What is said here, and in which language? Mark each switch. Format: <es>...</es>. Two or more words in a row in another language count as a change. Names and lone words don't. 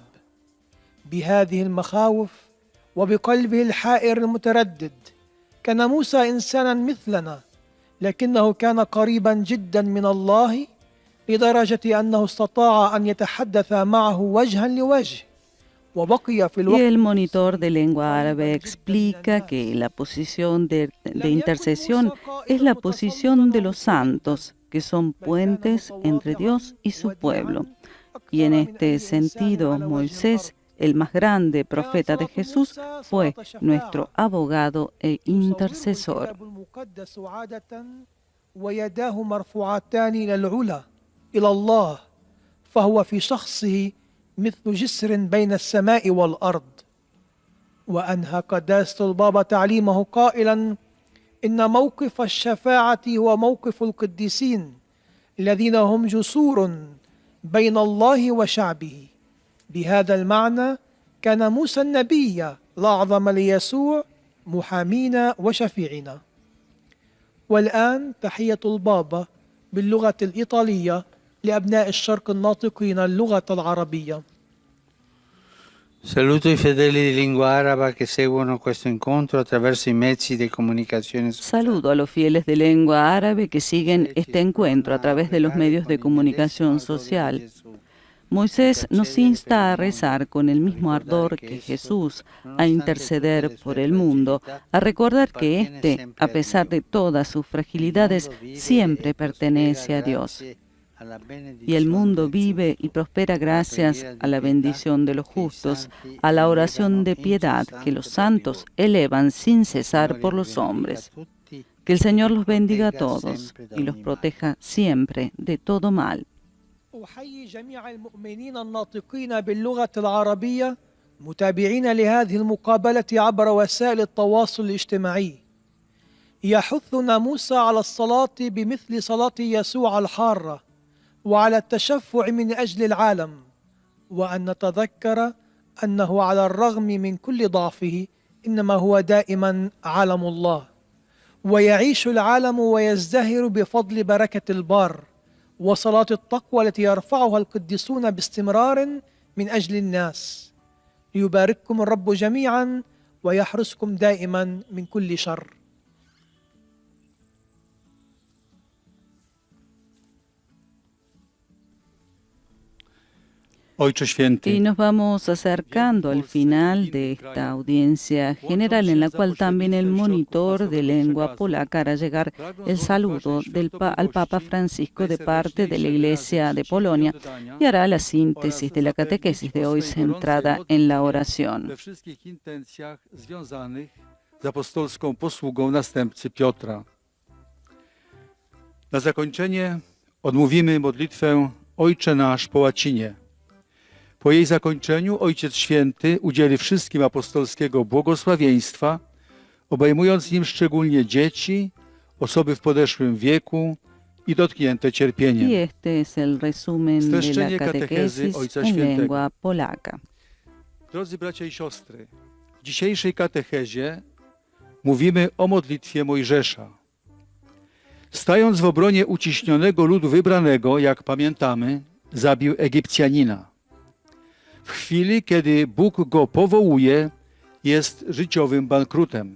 <ar>بهذه المخاوف وبقلبه الحائر المتردد كان موسى إنسانا مثلنا، لكنه كان قريبا جدا من الله لدرجة أنه استطاع أن يتحدث معه وجها لوجه وبقي في</ar> <es>Y</es> <ar>الوقت.</ar> <es>el monitor de lengua árabe explica que la posición de intercesión es la posición de los santos, que son puentes entre Dios y su pueblo. Y en este sentido, Moisés, el más grande profeta de Jesús, fue nuestro abogado e intercesor.</es> <ar>ويداه مرفوعتان إلى العلا إلى الله، فهو في شخصه مثل جسر بين السماء والأرض. وأنهى قداسة البابا تعليمه قائلا: إن موقف الشفاعة هو موقف القديسين الذين هم جسور بين الله وشعبه. بهذا المعنى كان موسى النبي الأعظم ليسوع محامينا وشفيعنا. والآن تحية البابا باللغة الإيطالية لأبناء الشرق الناطقين اللغة العربية.</ar> <it>Saluto i fedeli di lingua araba che seguono questo incontro attraverso i mezzi di comunicazione sociale.</it> <es>Saludo a los fieles de lengua árabe que siguen este encuentro a través de los medios de comunicación social. Moisés nos insta a rezar con el mismo ardor que Jesús, a interceder por el mundo, a recordar que éste, a pesar de todas sus fragilidades, siempre pertenece a Dios. Y el mundo vive y prospera gracias a la bendición de los justos, a la oración de piedad que los santos elevan sin cesar por los hombres. Que el Señor los bendiga a todos y los proteja siempre de todo mal.</es> <ar>أحيي جميع المؤمنين الناطقين باللغة العربية متابعين لهذه المقابلة عبر وسائل التواصل الاجتماعي. يحثنا موسى على الصلاة بمثل صلاة يسوع الحارة وعلى التشفع من أجل العالم، وأن نتذكر أنه على الرغم من كل ضعفه إنما هو دائما علم الله، ويعيش العالم ويزدهر بفضل بركة البار وصلاة التقوى التي يرفعها القديسون باستمرار من أجل الناس. ليبارككم الرب جميعا ويحرسكم دائما من كل شر.</ar> <es>Y nos vamos acercando al final de esta audiencia general, en la cual también el monitor de lengua polaca hará llegar el saludo al Papa Francisco de parte de la Iglesia de Polonia y hará la síntesis de la catequesis de hoy centrada en la oración.</es> <pl>Z apostolską posługą następcy Piotra. Na zakończenie odmówimy modlitwę Ojcze Nasz po łacinie. Po jej zakończeniu Ojciec Święty udzieli wszystkim apostolskiego błogosławieństwa, obejmując nim szczególnie dzieci, osoby w podeszłym wieku i dotknięte cierpieniem.</pl> <es>Y este es el resumen de la catequesis en lengua polaca.</es> <pl>Drodzy bracia i siostry, w dzisiejszej katechezie mówimy o modlitwie Mojżesza. Stając w obronie uciśnionego ludu wybranego, jak pamiętamy, zabił Egipcjanina. W chwili, kiedy Bóg go powołuje, jest życiowym bankrutem.</pl>